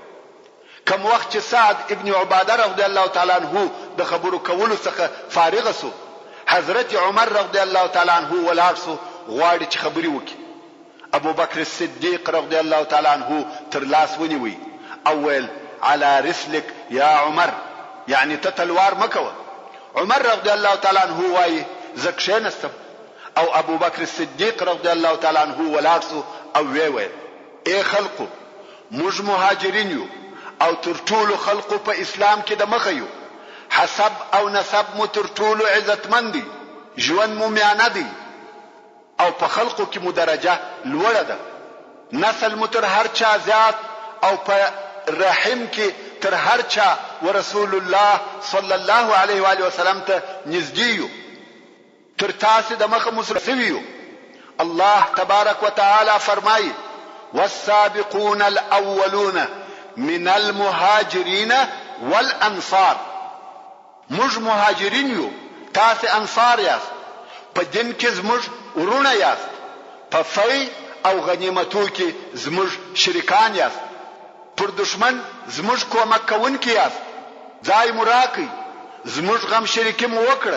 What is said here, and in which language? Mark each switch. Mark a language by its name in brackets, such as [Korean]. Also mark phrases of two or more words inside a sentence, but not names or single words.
[Pashto] کم وخت چې سعد ابن عباده [Arabic] رضی الله تعالی عنہ [Pashto] د خبرو کولو څخه فارغ سو حضرت عمر [Arabic] رضی الله تعالی عنہ [Pashto] ولاړ سو غواړي چې خبرې وکړي. ابو بکر صدیق [Arabic] رضی الله تعالی عنہ [Pashto] تر لاس ونیوي او ویل [Arabic] على رسلك يا عمر [Pashto] یعنی ته تلوار مکوه. عمر [Arabic] رضی الله تعالی عنہ [Pashto] وایي زه کښېنستم او ابو بکر صدیق [Arabic] رضی الله تعالی عنہ [Pashto] ولاړ سو او ویل ای خلقو موږ مهاجرین یو او تر ټولو خلقو په اسلام کې د مخه یو. حسب او نسب مو تر ټولو عزتمن دي، ژوند مو میانه دي او په خلقو کې مو درجه لوړه ده. نسل مو تر هر چا زیات او په رحم کې تر هر چا [Arabic] ورسول الله صلی الله علیه و آله وسلم [Pashto] ته نږدې یو. تر تاسو د مخه مسرفي یو. [Arabic] الله تبارک وتعالى [Pashto] فرمایي [Arabic] والسابقون الاولون من المهاجرين والانصار. [Pashto] موږ مهاجرین یو، تاسو انصار یاست. په دین کې زموږ ورونه یاست، په فی او غنیمتو کې زموږ شریکان یاست، پر دشمن زموږ کومک کوونکي یاست. ځای مو راکړئ، زموږ غم شریکي مو وکړه.